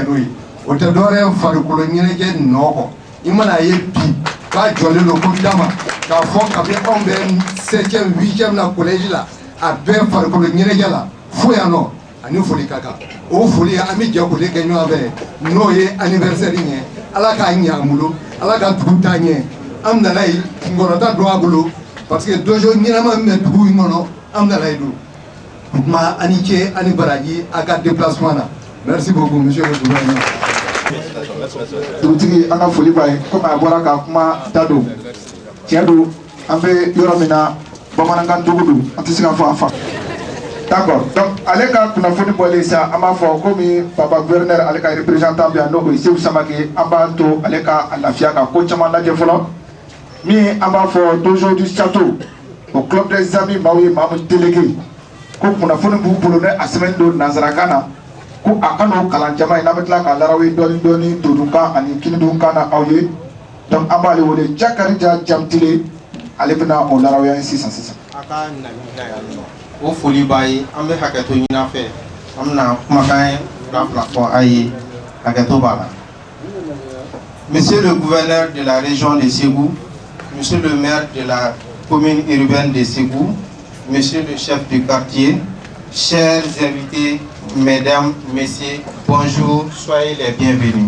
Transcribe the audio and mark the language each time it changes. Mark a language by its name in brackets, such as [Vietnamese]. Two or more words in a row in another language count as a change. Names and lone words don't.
[Bambara] n'o ye o tɛ dɔwɛrɛ ye farikolo ɲɛnajɛ nɔ kɔ i mana ye bi k'a jɔlen don ko dama k'a fɔ kabi anw bɛ 7e 8e na collège la a bɛɛ farikolo ɲɛnajɛ la fo yan nɔ ani foli ka kan o foli an bɛ jɛ k'o de kɛ ɲɔgɔn fɛ n'o ye anniversaire ɲɛ ala k'a ɲɛ an bolo ala ka dugu taa ɲɛ an nana ye kunkɔrɔta don a bolo parce que dojo ɲɛnama min bɛ dugu in kɔnɔ an nana ye don. Ma Aniké, Ani Baragi, [French] à 4 déplacements. Merci beaucoup, monsieur le gouverneur. [Bambara] Dugutigi an ka foli b'a ye komi a bɔra ka kuma da don tiɲɛ don an bɛ yɔrɔ min na bamanankan dugu don an tɛ se ka fɔ a fa. [French] D'accord, donc [Bambara] ale ka kunnafoni bɔlen sisan an b'a fɔ komi papa gouverneur ale ka représentant bɛ yan n'o ye Seku Samake an b'a to ale ka lafiya ka ko caman lajɛ fɔlɔ min an b'a fɔ [French] dojo du château au club des amis [Bambara] maaw ye maa min délégué. Ko kunnafoni b'u bolo ne a sɛbɛnni don nanzarakan na ko a ka n'o kalan jama ye n'an bɛ tila k'a larawe dɔɔni dɔɔni todunkan ani kinidunkan na aw ye donc an b'ale wele Jakarija Jamtile ale bɛna o larawe an ye sisan. A ka nali na yan nɔ o foli b'a ye an bɛ hakɛto ɲini a fɛ an bɛna kumakan fila fɔ a ye hakɛto b'a la. [French] Monsieur le gouverneur de la région de Ségou, monsieur le maire de la commune urbaine de Ségou, monsieur le chef du quartier, chers invités, mesdames, messieurs, bonjour, soyez les bienvenus.